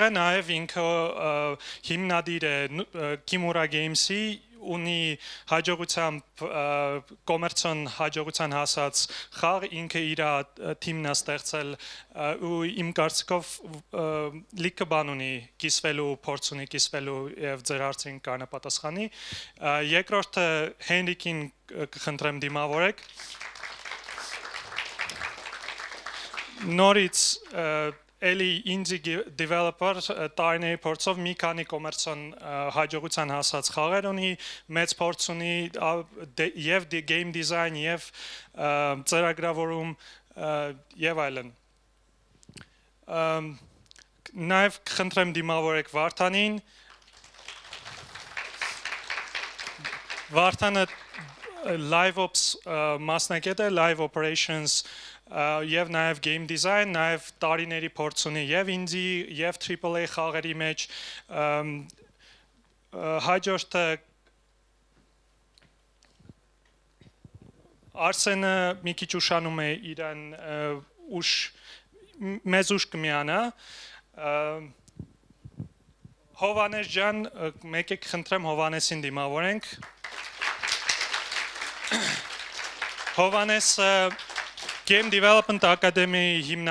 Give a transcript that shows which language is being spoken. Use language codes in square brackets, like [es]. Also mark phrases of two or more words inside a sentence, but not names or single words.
[hy] նաև ինքը հիմնադիր է Kimura Games-ի, ունի հաջողությամբ կոմերցիոն հաջողության հասած խաղ, ինքը իր թիմն է ստեղծել ու իմ կարծիքով լիքը բան ունի կիսվելու, փորձ ունի կիսվելու եւ ձեր հարցին կարողանա պատասխանի։ Երկրորդը Հենրիկին կխնդրեմ դիմավորեք։ Նորից էլի [en] indie developer [hy] տարիների փորձով մի քանի կոմերցիոն հաջողության հասած խաղեր ունի, մեծ փորձ ունի եւ [en] game design [hy] եւ ծրագրավորում եւ այլն։ Նաեւ խնդրեմ դիմավորեք Վարդանին։ Վարդանը [en] live ops [hy] մասնագետ է, [en] live operations [hy] եւ նաեւ [en] game design, [hy] նաեւ տարիների փորձ ունի եւ indie եւ AAA խաղերի մեջ հաջորդը Արսենը մի քիչ ուշանում է իրան մեզ ուշ կմիանա Հովանես ջան, մեկեք խնդրեմ Հովանեսին դիմավորենք Հովանեսը [en] Game Development Academy-ի [hy] հիմնադիրն